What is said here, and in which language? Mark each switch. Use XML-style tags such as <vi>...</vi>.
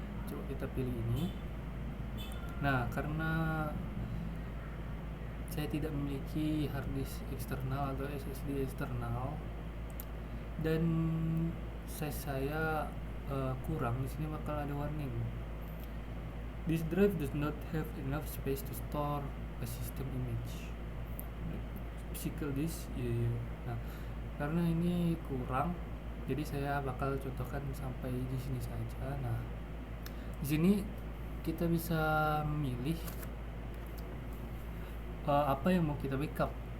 <id>Coba kita pilih ini. Nah, karena saya tidak memiliki hard disk eksternal atau SSD eksternal dan saya kurang, di sini bakal ada warning.</id> <en>This drive does not have enough space to store a system image.</en> <id>Physical disk, Nah, karena ini kurang, jadi saya bakal contohkan sampai di sini saja. Nah, di sini kita bisa memilih apa yang mau kita backup.</id>